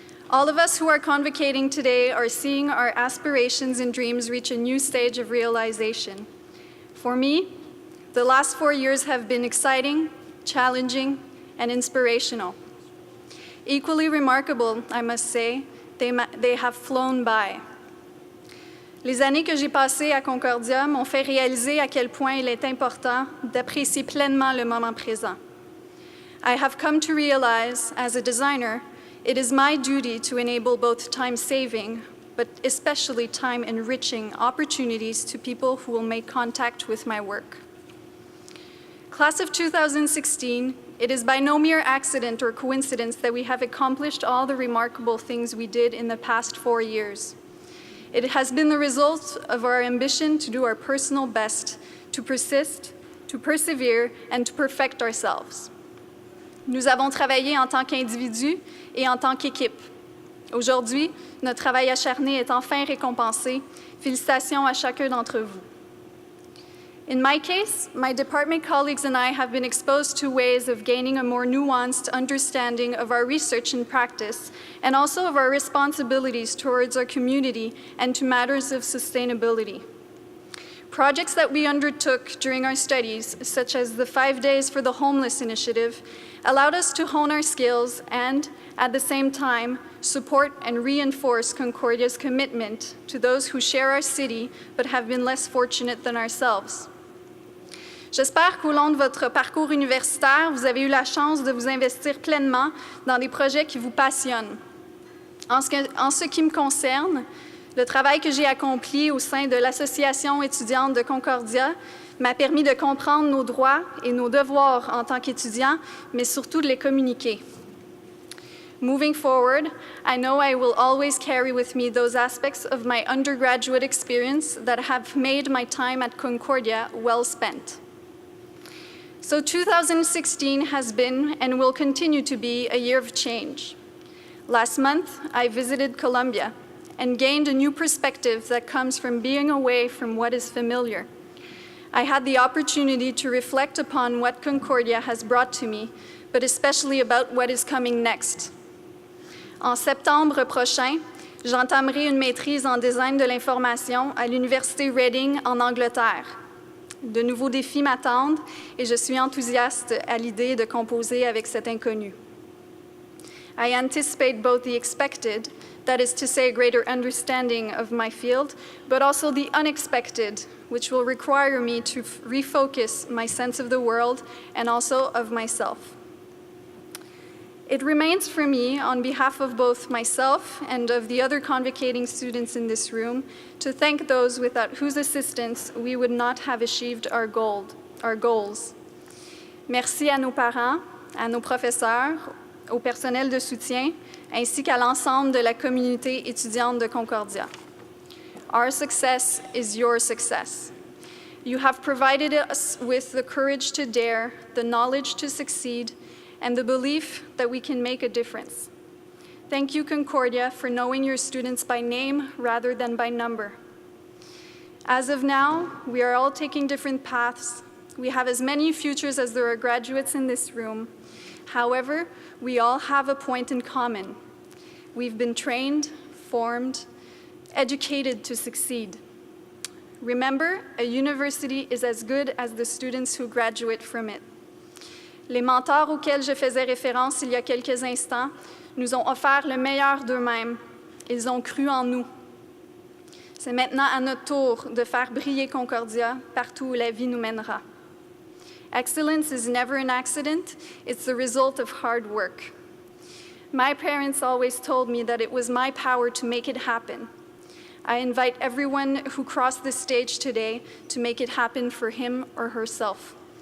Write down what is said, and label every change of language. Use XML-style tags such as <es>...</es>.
<en>All of us who are convocating today are seeing our aspirations and dreams reach a new stage of realization. For me, the last 4 years have been exciting, challenging, and inspirational. Equally remarkable, I must say, they have flown by.</en> <fr>Les années que j'ai passées à Concordia m'ont fait réaliser à quel point il est important d'apprécier pleinement le moment présent.</fr> <en>I have come to realize, as a designer, it is my duty to enable both time-saving, but especially time-enriching opportunities to people who will make contact with my work. Class of 2016, it is by no mere accident or coincidence that we have accomplished all the remarkable things we did in the past 4 years. It has been the result of our ambition to do our personal best, to persist, to persevere, and to perfect ourselves.</en> <fr>Nous avons travaillé en tant qu'individus et en tant qu'équipe. Aujourd'hui, notre travail acharné est enfin récompensé. Félicitations à chacun d'entre vous.</fr> <en>In my case, my department colleagues and I have been exposed to ways of gaining a more nuanced understanding of our research and practice, and also of our responsibilities towards our community and to matters of sustainability. Projects that we undertook during our studies, such as the 5 Days for the Homeless initiative, allowed us to hone our skills and, at the same time, support and reinforce Concordia's commitment to those who share our city but have been less fortunate than ourselves.</en> <fr>J'espère qu'au long de votre parcours universitaire, vous avez eu la chance de vous investir pleinement dans des projets qui vous passionnent. En ce qui me concerne, le travail que j'ai accompli au sein de l'Association étudiante de Concordia m'a permis de comprendre nos droits et nos devoirs en tant qu'étudiants, mais surtout de les communiquer.</fr> <en>Moving forward, I know I will always carry with me those aspects of my undergraduate experience that have made my time at Concordia well spent. So 2016 has been and will continue to be a year of change. Last month, I visited Colombia and gained a new perspective that comes from being away from what is familiar. I had the opportunity to reflect upon what Concordia has brought to me, but especially about what is coming next.</en> <fr>En septembre prochain, j'entamerai une maîtrise en design de l'information à l'Université Reading en Angleterre. De nouveaux défis m'attendent et je suis enthousiaste à l'idée de composer avec cet inconnu.</fr> <en>I anticipate both the expected, that is to say, a greater understanding of my field, but also the unexpected, which will require me to refocus my sense of the world and also of myself. It remains for me, on behalf of both myself and of the other convocating students in this room, to thank those without whose assistance we would not have achieved our goals.</en> <fr>Merci à nos parents, à nos professeurs, au personnel de soutien, ainsi qu'à l'ensemble de la communauté étudiante de Concordia.</fr> <en>Our success is your success. You have provided us with the courage to dare, the knowledge to succeed, and the belief that we can make a difference. Thank you, Concordia, for knowing your students by name rather than by number. As of now, we are all taking different paths. We have as many futures as there are graduates in this room. However, we all have a point in common. We've been trained, formed, educated to succeed. Remember, a university is as good as the students who graduate from it.</en> <fr>Les mentors auxquels je faisais référence il y a quelques instants nous ont offert le meilleur d'eux-mêmes. Ils ont cru en nous. C'est maintenant à notre tour de faire briller Concordia partout où la vie nous mènera.</fr> <en>Excellence is never an accident, it's the result of hard work. My parents always told me that it was my power to make it happen. I invite everyone who crossed this stage today to make it happen for him or herself.</en>